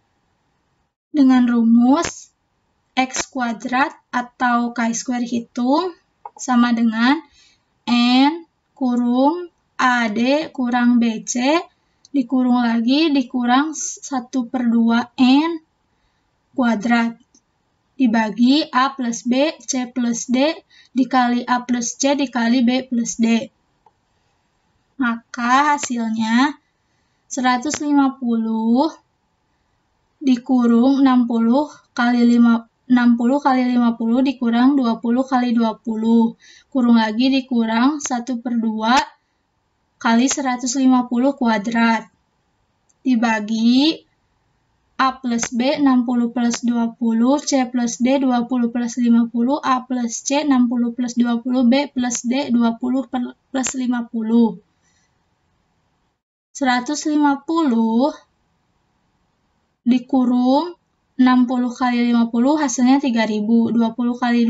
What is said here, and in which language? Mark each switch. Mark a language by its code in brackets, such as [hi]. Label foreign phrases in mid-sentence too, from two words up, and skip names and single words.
[id] Dengan rumus X kuadrat atau chi-square hitung sama dengan N kurung AD kurang BC dikurung lagi dikurang 1/2 N kuadrat dibagi A plus B, C plus D dikali A plus C dikali B plus D. Maka hasilnya 150 dikurung 60 kali 50 dikurang 20 kali 20. Kurung lagi dikurang 1/2 kali 150 kuadrat. Dibagi A plus B 60 plus 20, C plus D 20 plus 50, A plus C 60 plus 20, B plus D 20 plus 50. 150 dikurung 60 kali 50 hasilnya 3000, 20 kali